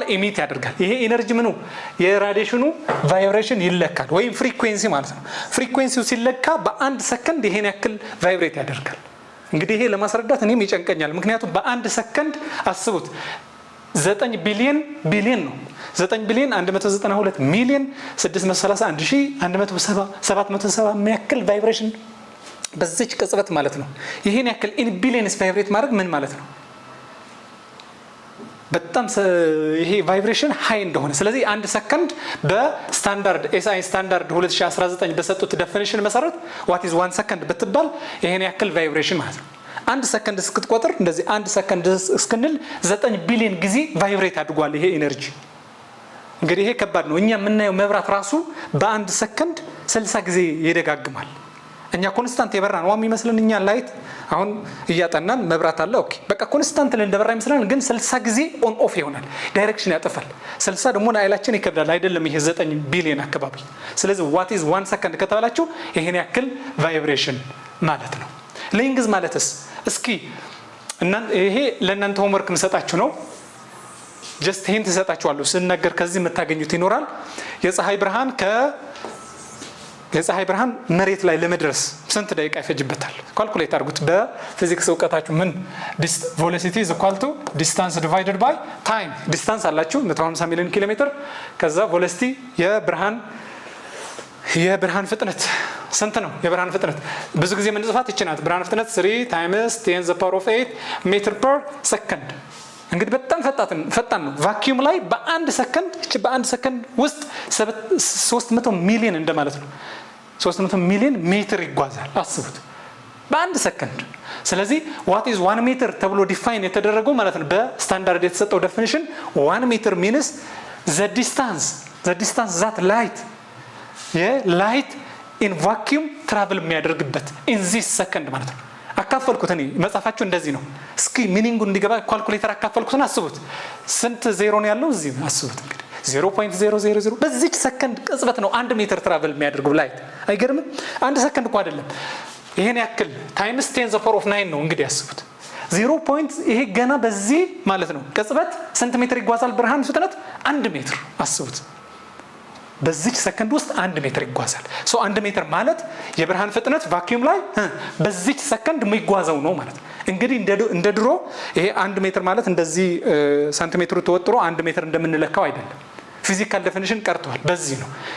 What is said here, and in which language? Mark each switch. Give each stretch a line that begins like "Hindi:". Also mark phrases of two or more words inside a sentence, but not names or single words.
Amharic: ኢሚት ያደርጋል። ይሄ ኢነርጂ ምኑ የራዲዬሽኑ ቫይብሬሽን ይለካል ወይም ፍሪኩዌንሲ ማለት ነው። ፍሪኩዌንሲው ሲለካ በ1 ሰከንድ ይሄን ያክል ቫይብሬት ያደርጋል። እንግዲህ ይሄ ለማስረዳት እኔም ይጨንቀኛል። ምክንያቱም በ1 ሰከንድ አስቡት 9 ቢሊየን ነው። 9 ቢሊየን 192 ሚሊዮን 631170 የሚያክል ቫይብሬሽን በዚች ቅጽበት ማለት ነው። ይሄን ያክል
English: in billions
Amharic: ቫይብሬት ማድረግ ምን ማለት ነው? በጣም ይሄ ቫይብሬሽን ሃይ እንደሆነ። ስለዚህ 1 ሰከንድ በስታንዳርድ ኤስአይ ስታንዳርድ 2019 በሰጡት ዴፊኒሽን መሰረት
English: what is
Amharic: 1 ሰከንድ ብትባል ይሄን ያክል ቫይብሬሽን ማለት ነው። 1 ሰከንድ እስክትቆጥር እንደዚህ 1 ሰከንድ እስክንል 9 ቢሊዮን ጊዜ ቫይብሬት አድርጓል ይሄ ኢነርጂ። እንግዲህ ይሄ ከባድ ነው። እኛ የምናየው መብራት ራሱ በ1 ሰከንድ 60 ጊዜ ይደጋግማል። እኛ ኮንስታንት የበራን ዋም ይመስልን እኛ ላይት አሁን እያጠናን መብራት አለ ኦኬ በቃ ኮንስታንት እንደበራ ይመስላል፣ ግን 60 ጊዜ
English: on off
Amharic: ይሆናል፣ ዳይሬክሽን ያጠፋል። 60 ደግሞ ለአይላችን ይከብዳል አይደለም ይሄ 9 ቢሊዮን አካባቢ። ስለዚህ
English: what is
Amharic: 1 ሰከንድ ከተባላችሁ ይሄን ያክል ቫይብሬሽን ማለት ነው። ሌንግዝ ማለትስ እስኪ ይሄ ለእናንተ ሆምወርክ እንሰጣችሁ ነው።
English: just hint
Amharic: እንሰጣችኋለሁ ስንነገር ከዚህ የምታገኙት ይኖራል። የፀሐይ ብርሃን መሬት ላይ ለመድረስ ስንት ደቂቃ ይፈጅበታል? ካልኩሌት አድርጉት በፊዚክስ እውቀታችሁ። ምን ቬሎሲቲ
English: is equal to distance divided by time።
Amharic: ዲስታንስ አላችሁ 150 ሚሊዮን ኪሎ ሜትር። ከዛ ቬሎሲቲ የብርሃን ፍጥነት ስንት ነው? የብርሃን ፍጥነት ብዙ ጊዜ ምን ጽፋት ይችላል? ብርሃን ፍጥነት 3 times 10⁻8
English: meter per second።
Amharic: እንግዲህ በጣም ፈጣን ነው። ቫኪዩም ላይ በ1 ሰከንድ በ1 ሰከንድ ውስጥ 300 ሚሊዮን እንደማለት ነው። 300 ሚሊዮን ሜትር ይጓዛል አስቡት በ1 ሰከንድ። ስለዚህ
English: what is
Amharic: 1 ሜትር ተብሎ ዲፋይን የተደረገው ማለት ነው በስታንዳርድ የተሰጠው ዴፊኒሽን 1 ሜትር
English: means the distance that light in vacuum travel
Amharic: የሚያደርግበት
English: in this second
Amharic: ማለት ነው። አካፈልኩት እኔ መጻፋችሁ እንደዚህ ነው እስኪ ሚኒንጉ እንዲገባ ካልኩሌተር አካፈልኩትና አስቡት ስንት ዜሮ ነው ያለው እዚህ አስቡት እንግዲህ 0.000 በዚህ ሰከንድ ቅጽበት ነው 1 ሜትር ትራቨል የሚያደርገው ላይት አይገርምም 1 ሰከንድ እንኳን አይደለም ይሄን ያክል ታይምስ 10
English: the power of
Amharic: 9 ነው እንግዲህ አስቡት 0. ይሄ ገና በዚህ ማለት ነው ቅጽበት ስንት ሜትር ይጓዛል ብርሃን ፍጥነት 1 ሜትር አስቡት በዚህ ሰከንድ ውስጥ 1 ሜትር ይጓዛል ሶ 1 ሜትር ማለት የብርሃን ፍጥነት ቫክዩም ላይ በዚህ ሰከንድ የሚጓዘው ነው ማለት እንግዲህ እንደ ድሮ ይሄ 1 ሜትር ማለት እንደዚህ ሳንቲሜትሩ ተወጥሮ 1 ሜትር እንደምንለካው አይደለም ፊዚካል ዴፊኒሽን ቀርቷል በዚህ ነው